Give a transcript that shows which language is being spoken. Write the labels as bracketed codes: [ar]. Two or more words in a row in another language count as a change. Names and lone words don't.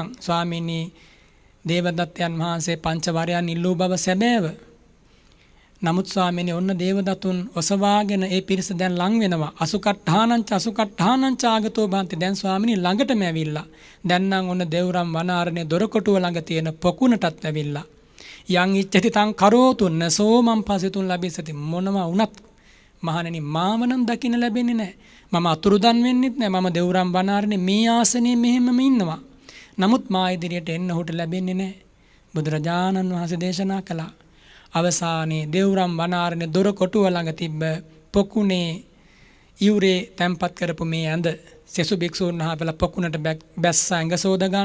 [si] ස්වාමීනි දේවදත්තයන් වහන්සේ පංච වරයන් ඉල්ලූ බව සැබෑව. නමුත් ස්වාමීනි ඔන්න දේවදතුන් ඔසවාගෙන ඒ පිරිස දැන් ලං වෙනවා. [pi] අසුකට්ඨානංච ආගතෝ බන්ති. [si] දැන් ස්වාමීනි ළඟටම ඇවිල්ලා. දැන් නම් ඔන්න දෙව්රම් වනාරණේ දොරකොටුව ළඟ තියෙන පොකුණටත් ඇවිල්ලා. [pi] යං ඉච්ඡති තං කරෝතුන්න සෝමං පසිතුන් ලැබිසති. [si] මොනවා වුණත් මහණෙනි මාව නම් දකින්න ලැබෙන්නේ නැහැ. මම අතුරුදන් වෙන්නෙත් නැහැ. මම දෙව්රම් වනාරණේ මේ ආසනයේ මෙහෙමම ඉන්නවා. නමුත් මා ඉදිරියට එන්න ඔහුට ලැබෙන්නේ නැහැ. බුදුරජාණන් වහන්සේ දේශනා කළා. අවසානයේ දෙව්රම් වනාරණේ දොර කොටුව ළඟ තිබ්බ පොකුණේ ඉවුරේ තැම්පත් කරපු මේ ඇඳ සෙසු භික්ෂූන් වහන්සේලා පොකුණට බැස්ස ඇඟ සෝද ගන්න.